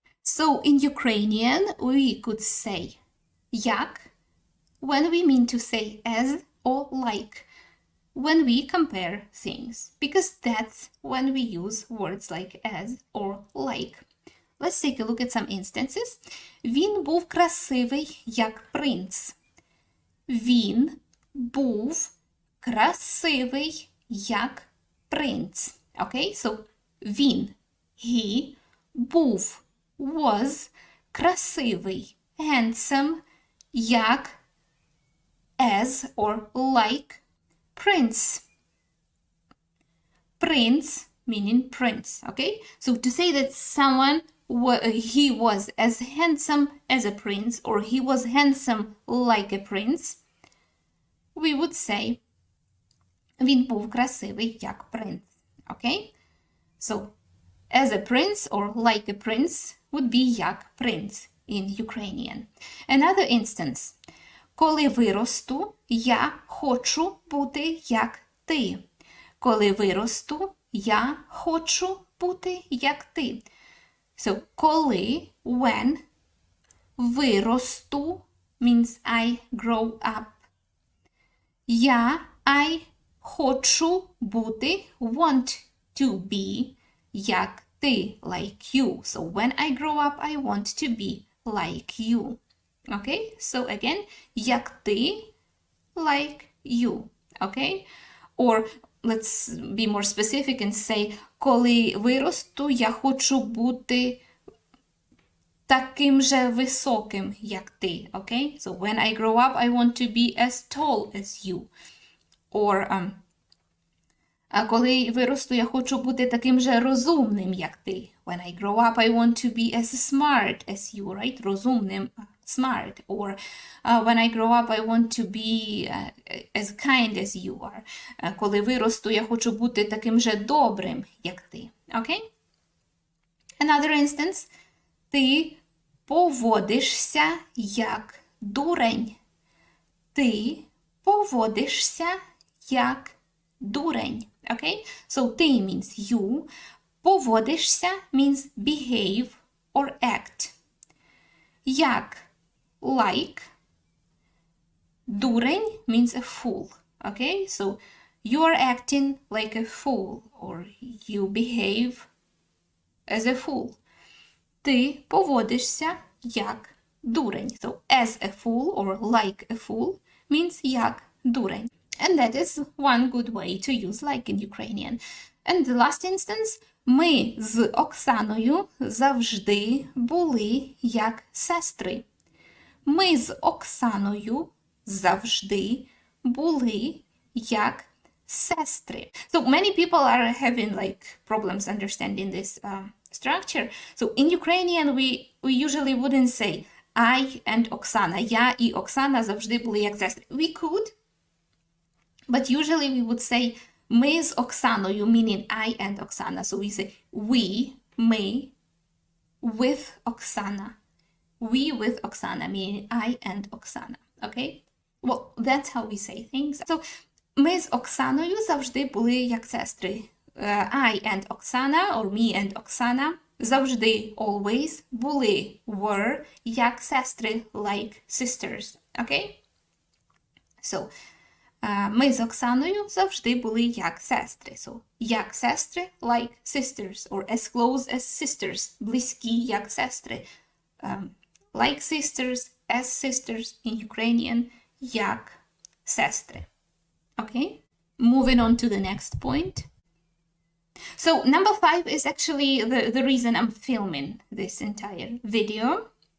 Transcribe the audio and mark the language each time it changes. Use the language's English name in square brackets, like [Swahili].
[English] So in Ukrainian we could say як when we mean to say as or like when we compare things, because that's when we use words like as or like. Let's take a look at some instances. [Ukrainian] Він був красивий, як принц. Він був красивий, як принц. [English] Okay, so він, he, був, was, красивий, handsome, як, as or like, prince. Prince meaning prince, okay? So to say that someone, he was as handsome as a prince or he was handsome like a prince, we would say [Ukrainian] він був красивий, як принц, [English] okay? So as a prince or like a prince would be [Ukrainian] як принц [English] in Ukrainian. Another instance. [Ukrainian] Коли виросту, я хочу бути як ти. Коли виросту, я хочу бути як ти. [English] So, коли, when, виросту means I grow up. I [Ukrainian] хочу бути, [English] want to be, [Ukrainian] як ти, [English] like you. So, when I grow up, I want to be like you. Okay, so again, як ти, like you, okay? Or let's be more specific and say, [Ukrainian] коли виросту, я хочу бути таким же високим, як ти, okay? [English] So when I grow up, I want to be as tall as you. [Ukrainian] Or коли виросту, я хочу бути таким же розумним, як ти. [English] When I grow up, I want to be as smart as you, right? Розумним, smart. Or when I grow up, I want to be as kind as you are. [Ukrainian] Коли виросту, я хочу бути таким же добрим, як ти. [English] Okay? Another instance. [Ukrainian] Ти поводишся як дурень. Ти поводишся як дурень. Okay? [English] So, ти means you. Поводишся means behave or act. Як, like. Дурень means a fool. Okay? So, you are acting like a fool or you behave as a fool. [Ukrainian] Ти поводишся як дурень. [English] So, as a fool or like a fool means [Ukrainian] як дурень. [English] And that is one good way to use like in Ukrainian. And the last instance, [Ukrainian] ми з Оксаною завжди були як сестри. Ми з Оксаною завжди були як сестри. [English] So many people are having like problems understanding this structure. So in Ukrainian we usually wouldn't say I and Oksana. [Ukrainian] Я і Оксана завжди були як сестри. [English] We could, but usually we would say [Ukrainian] ми з Оксаною, [English] meaning I and Oksana. So we say we, ми, with Oksana. We with Oksana, meaning I and Oksana. Okay? Well, that's how we say things. [Ukrainian] So, ми з Оксаною завжди були як сестри. [English] I and Oksana, or me and Oksana, завжди, always, були, were, [Ukrainian] як сестри, [English] like sisters. Okay? [Ukrainian] So, ми з Оксаною завжди були як сестри. [English] So, як сестри, like sisters, or as close as sisters, [Ukrainian] близькі як сестри. [English] Like sisters, as sisters in Ukrainian, як сестри. Okay? Moving on to the next point. So, number 5 is actually the reason I'm filming this entire video.